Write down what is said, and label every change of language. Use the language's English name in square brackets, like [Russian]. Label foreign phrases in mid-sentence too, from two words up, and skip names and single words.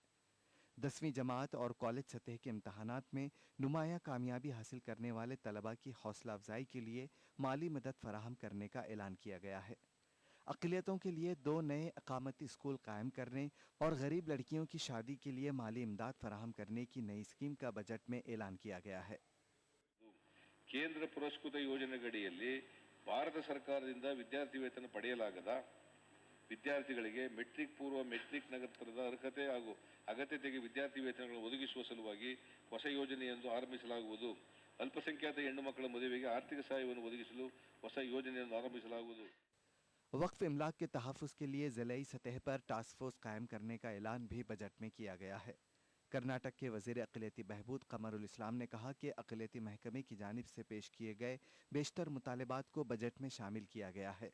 [Urdu] 10ویں جماعت اور کالج سطح کے امتحانات میں نمایاں کامیابی حاصل کرنے والے طلبہ کی حوصلہ افزائی کے لیے مالی مدد فراہم کرنے کا اعلان کیا گیا ہے. اقلیتوں کے لیے 2 نئے اقامتی اسکول قائم کرنے اور غریب لڑکیوں کی شادی کے لیے مالی امداد فراہم کرنے کی نئی اسکیم کا بجٹ میں اعلان کیا گیا ہے. [Kannada] ಕೇಂದ್ರ ಪುರಸ್ಕೃತ ಯೋಜನೆಗಡಿಯಲ್ಲಿ ಭಾರತ ಸರ್ಕಾರದಿಂದ ವಿದ್ಯಾರ್ಥಿ ವೇತನ ಪಡೆಯಲಾಗದ ವಿದ್ಯಾರ್ಥಿಗಳಿಗೆ ಮೆಟ್ರಿಕ್ ಪೂರ್ವ ಮೆಟ್ರಿಕ್ ನಂತರದ ಅರ್ಹತೆ ಹಾಗೂ ಅಗತ್ಯತೆಗೆ ವಿದ್ಯಾರ್ಥಿ ವೇತನಗಳನ್ನು ಒದಗಿಸುವ ಸಲುವಾಗಿ ಹೊಸ ಯೋಜನೆಯನ್ನು ಆರಂಭಿಸಲಾಗುವುದು. ಅಲ್ಪಸಂಖ್ಯಾತ ಹೆಣ್ಣು ಮಕ್ಕಳ ಮದುವೆಗೆ ಆರ್ಥಿಕ ಸಹಾಯವನ್ನು ಒದಗಿಸಲು ಹೊಸ ಯೋಜನೆಯನ್ನು ಆರಂಭಿಸಲಾಗುವುದು. [Urdu] وقف املاک کے تحفظ کے لیے ضلعی سطح پر [English] task force [Urdu] قائم کرنے کا اعلان بھی بجٹ میں کیا گیا ہے. کرناٹک کے وزیر اقلیتی بہبود قمرالاسلام نے کہا کہ اقلیتی محکمے کی جانب سے پیش کیے گئے بیشتر مطالبات کو بجٹ میں شامل کیا گیا ہے.